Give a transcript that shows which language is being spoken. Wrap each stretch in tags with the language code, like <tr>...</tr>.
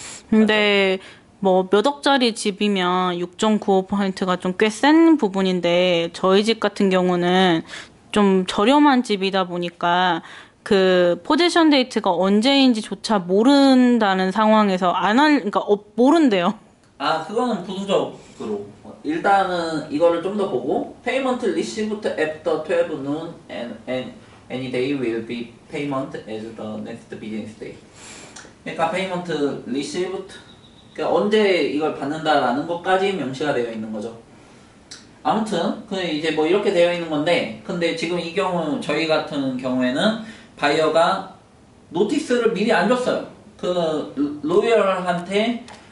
<ko>근데 뭐 몇 억짜리 집이면 6.95%가 좀 꽤 센 부분인데 저희 집 같은 경우는 좀 저렴한 집이다 보니까 포지션 데이트가 언제인지조차 모른다는 상황에서 모른대요. 그거는 부수적으로. 일단은 이거를 좀 더 보고</ko> <en>payment received after 12 noon and any day will be payment as the next business day.</en> <ko>그러니까</ko> <en>payment received,</en> <ko>그러니까 언제 이걸 받는다라는 것까지 명시가 되어 있는 거죠. 아무튼 이제 뭐 이렇게 되어 있는 건데, 근데 지금 이 경우 저희 같은 경우에는 바이어가 노티스를 미리 안 줬어요. 로이얼한테</ko>